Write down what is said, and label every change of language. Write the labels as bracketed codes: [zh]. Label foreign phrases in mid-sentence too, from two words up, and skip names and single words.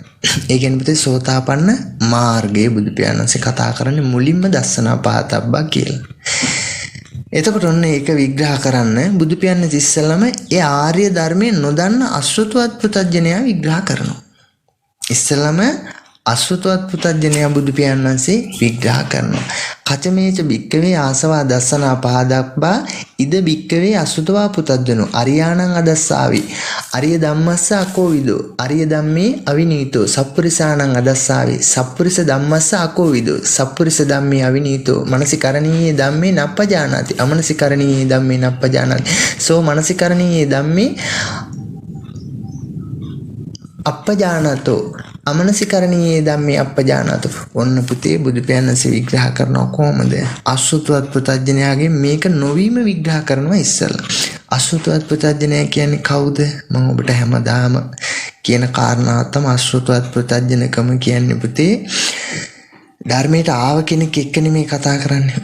[si] ඒ කියන්නේ පුතේ සෝතාපන්න මාර්ගයේ බුදු පියාණන් කතා කරන්නේ මුලින්ම [pi] දස්සනා පහතබ්බා [si] කියලා. එතකොට ඔන්න ඒක විග්‍රහ කරන්න බුදු පියාණන් ඉස්සෙල්ලම ඒ ආර්ය ධර්මයේ නොදන්න අසෘතවත් පුතඥයා විග්‍රහ කරනවා. ඉස්සෙල්ලම අසෘතවත් පුතඥයා බුදු පියාණන් විග්‍රහ කරනවා. [pi] කචමේච භික්කවේ ආසවා දස්සනා පහදබ්බා ඉද භික්කවේ අසෘතවා පුතඥෝ අරියාණං අදස්සාවි අරිය ධම්මස්ස අකෝවිදෝ අරිය ධම්මේ අවිනීතෝ සප්පුරිසාණං අදස්සාවි සප්පුරිස ධම්මස්ස අකෝවිදෝ සප්පුරිස ධම්මේ අවිනීතෝ මනසිකරණීයේ ධම්මේ නප්පජානාති අමනසිකරණීයේ ධම්මේ නප්පජානාති සෝ මනසිකරණීයේ ධම්මේ අප්පජානතෝ අමනසිකරණීයේ ධම්මේ අප්පජානතෝ. [si] ඔන්න පුතේ බුදු පියාණන් විග්‍රහ කරනවා කොහොමද? අසෘතවත් පුතඥයාගේ මේක නොවීම විග්‍රහ කරනවා ඉස්සෙල්ලා. අසෘතවත් පුතඥයා කියන්නේ කවුද? මම ඔබට හැමදාම කියන කාරණාව තමයි අසෘතවත් පුතඥකම කියන්නේ පුතේ. ධර්මයට ආව කෙනෙක් එක්ක නෙමෙයි කතා කරන්නේ.